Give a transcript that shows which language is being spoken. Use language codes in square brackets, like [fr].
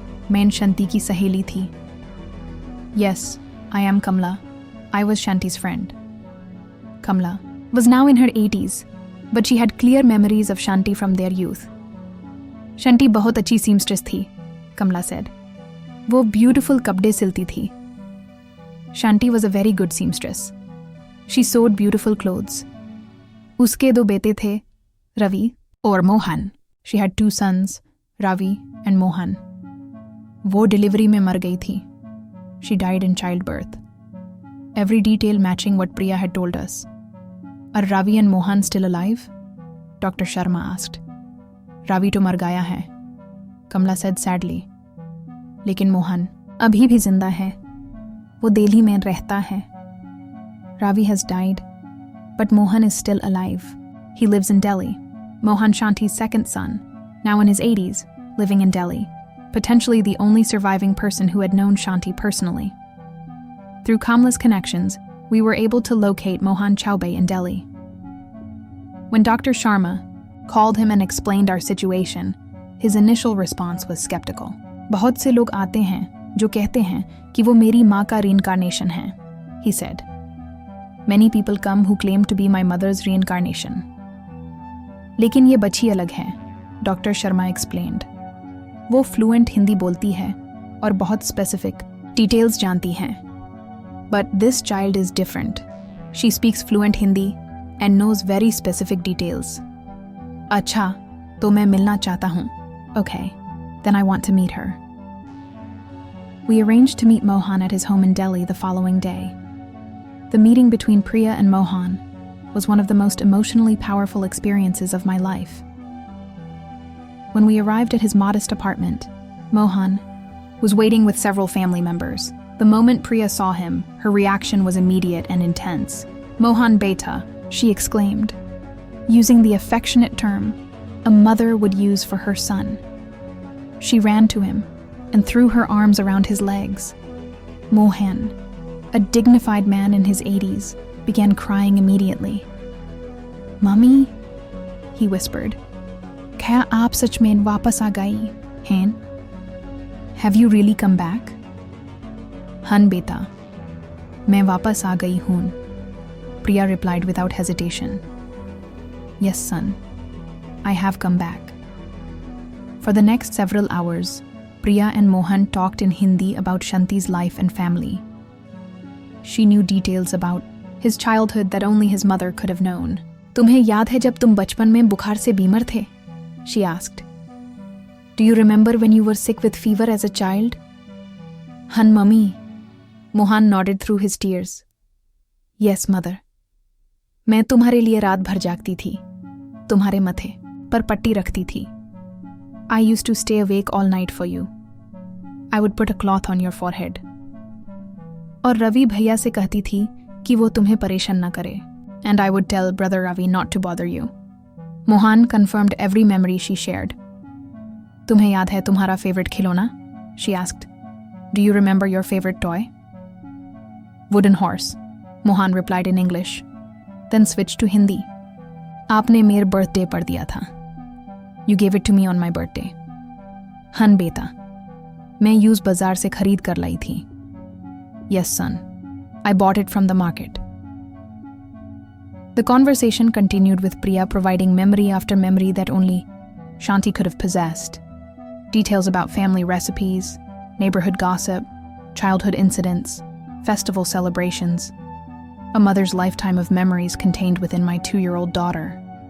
[hi] Main Shanti ki saheli thi." [en] "Yes, I am Kamla. I was Shanti's friend." "Kamla, was now in her 80s, but she had clear memories of Shanti from their youth. [hi] Shanti बहुत अच्छी seamstress थी, [en] Kamla said. [hi] वो beautiful कपड़े सिलती थी. [en] Shanti was a very good seamstress. She sewed beautiful clothes. [hi] उसके 2 बेटे थे, Ravi और Mohan. [en] She had 2 sons, Ravi and Mohan. [hi] वो डिलीवरी में मर गई थी. [en] She died in childbirth. Every detail matching what Priya had told us. Are Ravi and Mohan still alive? Dr. Sharma asked. [hi] Ravi to मर गया है, [en] Kamla said sadly. [hi] लेकिन मोहन अभी भी जिंदा है. वो दिल्ली में रहता है. [en] Ravi has died, but Mohan is still alive. He lives in Delhi. Mohan Shanti's second son, now in his 80s, living in Delhi, potentially the only surviving person who had known Shanti personally. Through Kamla's connections, we were able to locate Mohan Chaubey in Delhi. When Dr. Sharma called him and explained our situation, his initial response was skeptical. [hi] बहुत से लोग आते हैं जो कहते हैं कि वो मेरी माँ का reincarnation है, [en] he said. Many people come who claim to be my mother's reincarnation. [hi] लेकिन ये बच्ची अलग है, Dr. [en] Sharma explained. [hi] वो fluent हिंदी बोलती है और बहुत specific details जानती है. [en] But this child is different. She speaks fluent Hindi and knows very specific details. [hi] अच्छा, तो मैं मिलना चाहता हूँ. [en] Okay, then I want to meet her. We arranged to meet Mohan at his home in Delhi the following day. The meeting between Priya and Mohan was one of the most emotionally powerful experiences of my life. When we arrived at his modest apartment, Mohan was waiting with several family members. The moment Priya saw him, her reaction was immediate and intense. Mohan Beta, she exclaimed, using the affectionate term a mother would use for her son. She ran to him and threw her arms around his legs. Mohan, a dignified man in his 80s, began crying immediately. Mummy, he whispered, [hi] क्या आप सच में वापस आ गई हैं? [en] Have you really come back? [hi] Han beta, मैं वापस आ गई हूँ, [en] Priya replied without hesitation. Yes, son, I have come back. For the next several hours, Priya and Mohan talked in Hindi about Shanti's life and family. She knew details about his childhood that only his mother could have known. [hi] तुम्हें याद है जब तुम बचपन में बुखार से बीमार थे? [en] She asked. Do you remember when you were sick with fever as a child? [hi] Han mummy. [en] Mohan nodded through his tears. Yes, mother. [hi] मैं तुम्हारे लिए रात भर जागती थी, तुम्हारे मथे पर पट्टी रखती थी. [en] I used to stay awake all night for you. I would put a cloth on your forehead. [hi] और रवि भैया से कहती थी कि वो तुम्हें परेशान न करे. [en] And I would tell brother Ravi not to bother you. Mohan confirmed every memory she shared. [hi] तुम्हें याद है तुम्हारा favorite खिलौना? [en] She asked. Do you remember your favorite toy? Wooden horse, Mohan replied in English, then switched to Hindi. [hi] आपने मेरे birthday पर दिया था. [en] You gave it to me on my birthday. [hi] Han beta, मैं यूज बाजार से खरीद कर लाई थी. [en] Yes, son, I bought it from the market. The conversation continued with Priya providing memory after memory that only Shanti could have possessed. Details about family recipes, neighborhood gossip, childhood incidents, festival celebrations, a mother's lifetime of memories contained within my 2-year-old daughter.